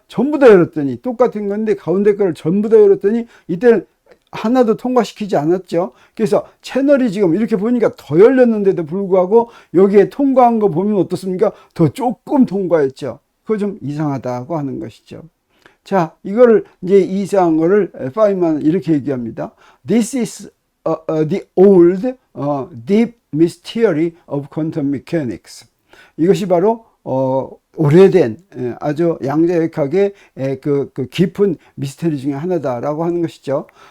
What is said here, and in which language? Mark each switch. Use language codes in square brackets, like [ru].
[ko] 전부 다 열었더니 똑같은 건데 가운데 거를 전부 다 열었더니 이때는 하나도 통과시키지 않았죠. 그래서 채널이 지금 이렇게 보니까 더 열렸는데도 불구하고 여기에 통과한 거 보면 어떻습니까? 더 조금 통과했죠. 그거 좀 이상하다고 하는 것이죠. 자, 이거를 이제 이상한 거를 파인만 이렇게 얘기합니다. [en] This is the old deep mystery of quantum mechanics. [ko] 이것이 바로 오래된 아주 양자역학의 그 깊은 미스터리 중에 하나다라고 하는 것이죠.